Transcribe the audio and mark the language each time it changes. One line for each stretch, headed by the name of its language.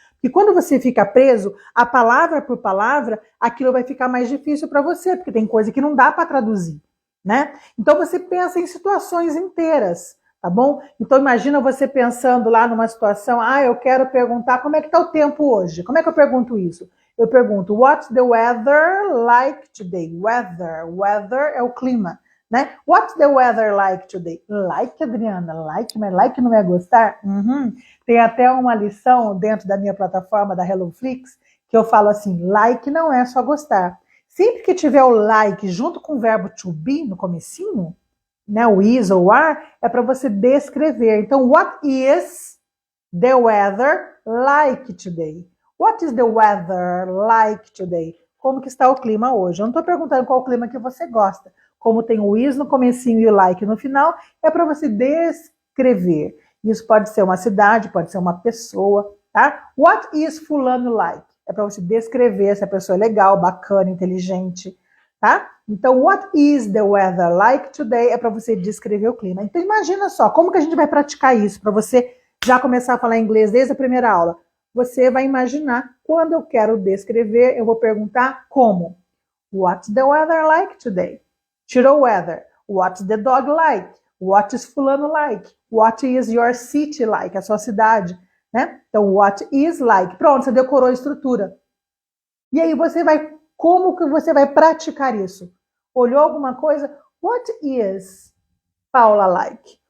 Portuguese: Porque quando você fica preso a palavra por palavra, aquilo vai ficar mais difícil para você, porque tem coisa que não dá para traduzir, né? Então você pensa em situações inteiras, tá bom? Então imagina você pensando lá numa situação, eu quero perguntar como é que tá o tempo hoje. Como é que eu pergunto isso? Eu pergunto,
English: what's the weather like today?
Portuguese: Weather é o clima, né?
English: What's the weather like today?
Portuguese: Like, Adriana, like, mas like não é gostar? Uhum. Tem até uma lição dentro da minha plataforma da HelloFlix que eu falo assim, like não é só gostar. Sempre que tiver o like junto com o verbo to be no comecinho, né, o is ou are, é para você descrever.
English: Então, what is the weather like today? What is the weather like today?
Portuguese: Como que está o clima hoje? Eu não estou perguntando qual o clima que você gosta. Como tem o is no comecinho e o like no final, é para você descrever. Isso pode ser uma cidade, pode ser uma pessoa, tá?
English: What is fulano like?
Portuguese: É para você descrever se a pessoa é legal, bacana, inteligente, tá?
English: Então, what is the weather like today?
Portuguese: É para você descrever o clima. Então, imagina só, como que a gente vai praticar isso para você já começar a falar inglês desde a primeira aula? Você vai imaginar, quando eu quero descrever, eu vou perguntar como.
English: What's the weather like today?
Portuguese: Tirou
English: weather. What's the dog like? What is fulano like? What is your city like?
Portuguese: A sua cidade, né? Então,
English: what is like?
Portuguese: Pronto, você decorou a estrutura. E aí como que você vai praticar isso? Olhou alguma coisa?
English: What is Paula like?